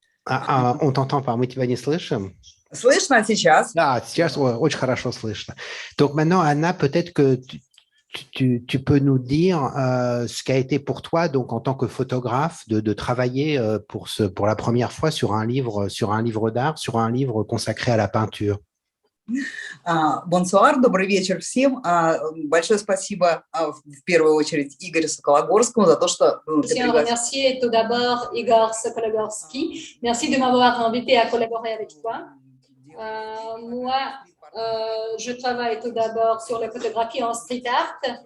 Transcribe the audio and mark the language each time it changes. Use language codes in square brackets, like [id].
[fr] On t'entend pas, [ru] мы тебя не слышим. Слышно сейчас? Ah, сейчас очень хорошо слышно. [fr] Donc maintenant, Anna, peut-être que tu peux nous dire ce qu'a été pour toi, donc en tant que photographe, de travailler pour la première fois sur un livre d'art, sur un livre consacré à la peinture. [ru] Бонсуар, добрый вечер всем. Большое спасибо в первую очередь Игорю Сокологорскому за то, что [fr] Je tiens à remercier tout d'abord Igor Sokologorski. Merci de m'avoir invité à collaborer avec toi. Moi, je travaille tout d'abord sur la photographie en street art.